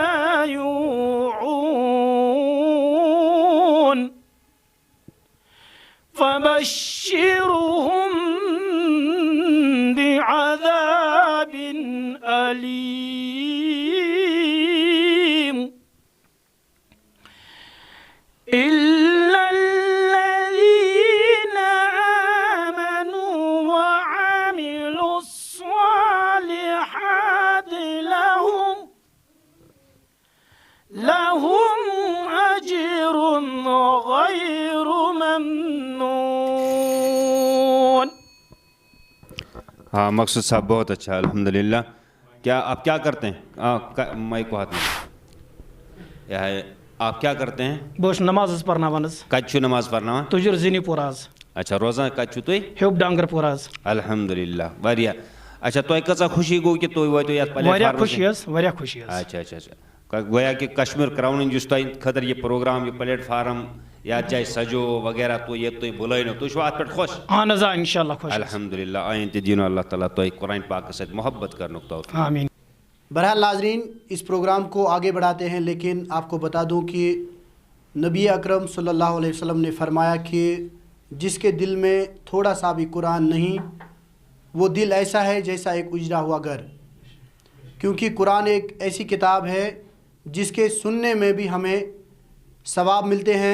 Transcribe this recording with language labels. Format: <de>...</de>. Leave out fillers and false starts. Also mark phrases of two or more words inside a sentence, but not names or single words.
<ar>یوعون فبشرهم بعذاب أليم إلا الذين آمنوا وعملوا الصالحات لهم أجر غير ممنون.</ar> <ur>ہاں مقصود صاحب بہت اچھا الحمدللہ. کیا آپ کیا کرتے ہیں؟ مائک کو ہاتھ میں. آپ کیا کرتے ہیں؟</ur> <ks>بہت نماز پرناوان. کتہِ چھُو نماز پرناوان؟ تجر زینی پوراز. اچھا روزان کتہِ چھُو تُہۍ؟ ہیوب ڈانگر پوراز. الحمدللہ واریاہ. اچھا تۄہہِ کۭژاہ خوشی گوٚو کہِ تُہۍ وٲتِو یتھ پلیٹ واریاہ فارمس خوشی حظ، واریاہ خوشی حظ. اچھا اچھا اچھا. گویا کہ کشمیر کراؤن یُس تۄہہِ خٲطرٕ یہِ پروگرام یہِ پلیٹ فارم یتھ جایہِ سجو وغیرہ تو ییٚتہِ تُہۍ بُلٲینو تُہۍ چھُو اتھ پٮ۪ٹھ خۄش؟ اہن حظ آ</ks> <ar>انشاء اللہ</ar> <ks>خۄش. الحمدللہ. آیِنٛدٕ تہِ دِیِنو اللہ تعالیٰ تۄہہِ قرآن پاکس سۭتۍ محبت کرنُک توفیٖق. آمیٖن.</ks> <ur>بہرحال ناظرین, اس پروگرام کو آگے بڑھاتے ہیں، لیکن آپ کو بتا دوں کہ نبی اکرم</ur> <ar>صلی اللہ علیہ وسلم</ar> <ur>نے فرمایا کہ جس کے دل میں تھوڑا سا بھی قرآن نہیں، وہ دل ایسا ہے جیسا ایک اجڑا ہوا گھر، کیونکہ قرآن ایک ایسی کتاب ہے جس کے سننے میں بھی ہمیں ثواب ملتے ہیں.</ur>